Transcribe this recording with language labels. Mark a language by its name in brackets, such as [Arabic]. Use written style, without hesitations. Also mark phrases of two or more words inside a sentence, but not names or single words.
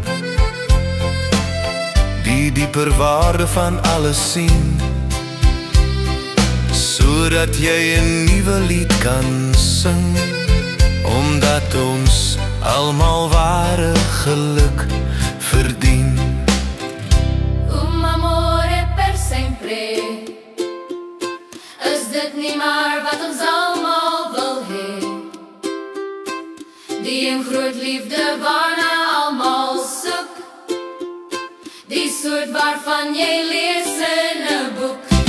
[Afrikaans] die dieper waarde van alles sien, sodat jy 'n nuwe lied kan sing, omdat ons almal ware geluk verdien. [Italian] Un amore per sempre, [Afrikaans] is dit nie maar wat ons almal wil hê? Die een groot liefde waarna almal soek, die soort waarvan jy lees in 'n boek.